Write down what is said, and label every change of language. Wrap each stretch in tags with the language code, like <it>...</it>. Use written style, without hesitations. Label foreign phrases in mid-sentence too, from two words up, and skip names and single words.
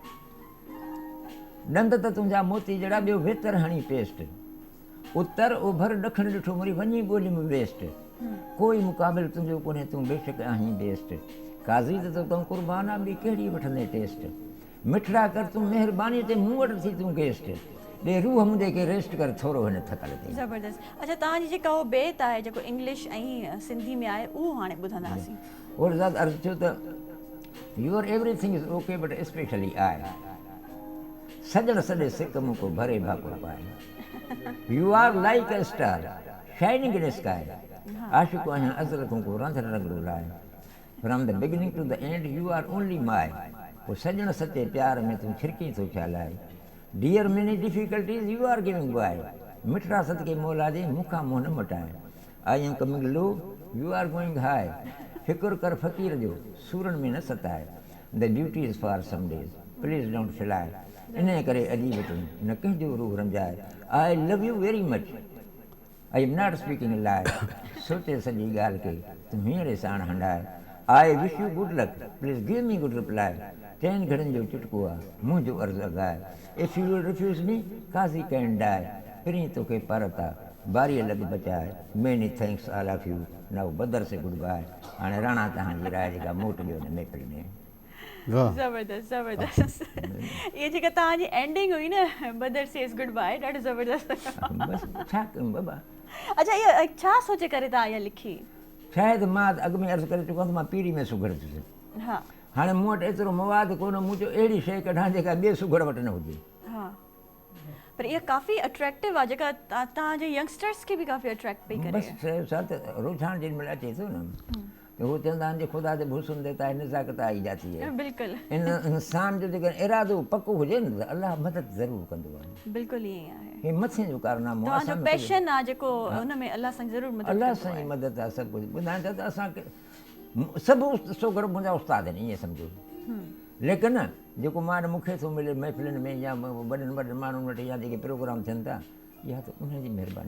<sd>ॾंद त तुंहिंजा मोती जहिड़ा, ॿियो भितर हणी पेस्ट, उत्तर ओभर ॾखिण ॾिठो मुड़ी वञी ॿोली में वेस्ट, कोई मुक़ाबिल तुंहिंजो कोन्हे, तूं बेशक आहीं बेस्ट, काज़ी त तूं क़ुर्बान आहे, ॿी कहिड़ी वठंदे टेस्ट, मिठड़ा कर तूं महिरबानी ते मूं वटि थी तूं गेस्ट, ॾे रूह मुंहिंजे खे रेस्ट कर थोरो हिन थकल ते। ज़बरदस्त। अच्छा, तव्हांजी जेका उहो बेत आहे जेको इंग्लिश ऐं सिंधी में आहे, उहो हाणे ॿुधंदासीं। और ज़ात अर्ज़ु थियो त</sd> <en>your everything is OK but specially I,</en> <sd>सजण सॼे सिक मूं को भरे भाकुर पाए,</sd> <en>You are like a star shining in sky,</en> <sd>आशिक़ु आहियां अज़ल को रंध रंगड़ो लाइ,</sd> <en>from the beginning to the and you are only my,</en> <sd>पोइ सजण सचे प्यार में तूं छिरकी थो छा लाइ,</sd> <en>dear many difficulties you are giving by,</en> <sd>मिठड़ा सदके मौला जे मूंखां मुंहुं न मटाए,</sd> <en>I am coming low you are going high,</en> <sd>फिकुर कर फ़क़ीर जो सूरनि में न सताए,</sd> <en>the duty is for some days please don't fly,</en> <sd>इन करे अॼु वटूं न कंहिंजो रूह रंजाए,</sd> <en>I love you very much, I am not speaking lie,</en> <sd>सोचे सॼी ॻाल्हि खे तूं हींअर साण हंडाए,</sd> <en>I wish you good luck please give me good reply,</en> <sd>10 घड़नि जो चुटको आहे मुंहिंजो अर्ज़ु अॻाए,</sd> <en>If you will refuse me Kazi can die,</en> <sd>फिरी तोखे परता बारीअ लॻ बचाए,</sd> <en>Many thanks all of you, now brother say good bye.</en> <sd>हाणे राणा तव्हांजी राय जेका मोट ॾियो न मेपड़ी में। ज़बरदस्त ज़बरदस्त। ये जेका तव्हांजी एंडिंग हुई न,</sd> <en>brother says good bye,</en> <sd>ॾाढो ज़बरदस्त। बसि छा कयूं बाबा। अच्छा, इहा छा सोचे करे तव्हां इहा लिखी? शायदि मां अॻु में अर्ज़ु करे चुको आहियां त मां पीढ़ी में सुघड़ थियुसि। हा हाणे मूं वटि एतिरो मवादु कोन, मूं चयो अहिड़ी शइ कढां जेका ॿिए सुघड़ वटि न हुजे। हा पर इहा काफ़ी अट्रैक्टिव आहे जेका तव्हांजे यंगस्टर्स खे बि काफ़ी अट्रैक्ट पई करे। बसि छा त रुझान जेॾी महिल अचे थो न त उहो चवंदा आहिनि ख़ुदा ते</sd> <ur>حسن دیتا ہے نزاکت آئی جاتی ہے.</ur> <sd>बिल्कुलु इन इंसान जो जेकर इरादो पको हुजे न त अलाह मदद ज़रूरु कंदो आहे। बिल्कुलु ईअं ई आहे। हे मथे जो कारनामो आहे, तव्हांजो पैशन आहे जेको हुन में अलाह सां ज़रूरु मदद अलाह कंदो सां आहे। ई मदद आहे सभु कुझु। ॿुधाइण चाहे त असांखे सभु सोगर मुंहिंजा उस्ताद आहिनि ईअं सम्झो। लेकिन जेको मान मूंखे थो मिले महफ़िलनि में या वॾनि वॾनि माण्हुनि वटि या जेके प्रोग्राम थियनि था, इहा त उनजी महिरबानी।</sd>